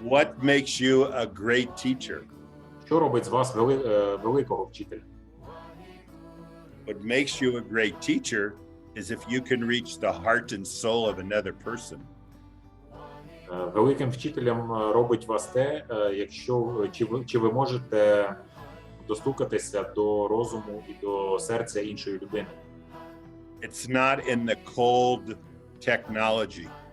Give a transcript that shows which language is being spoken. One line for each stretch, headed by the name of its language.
English: What makes you a great teacher?
Ukrainian: Що робить з вас великого вчителя?
English: What makes you a great teacher is if you can reach the heart and soul of another person.
Ukrainian: Великим вчителем робить вас те, чи ви можете достукатися до розуму і до серця іншої людини.
English: It's not in the cold technology.